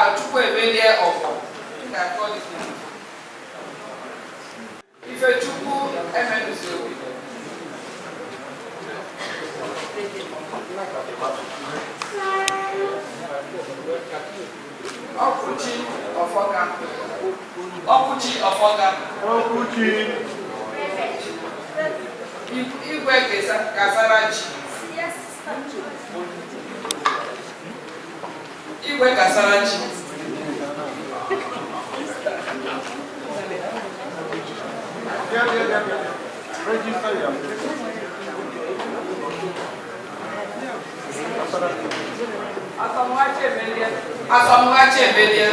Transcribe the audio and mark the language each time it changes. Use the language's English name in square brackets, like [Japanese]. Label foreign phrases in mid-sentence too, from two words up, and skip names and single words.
[English] Chukwuemeka Ofor. I think I've called his name. Ifechukwu Emenuzewi. Okuchi Ofoga. Okuchi Ofoga. Okuchi. Igwe Kasarachi. Igwe Kasarachi. Register your Asamuachi Ebedia.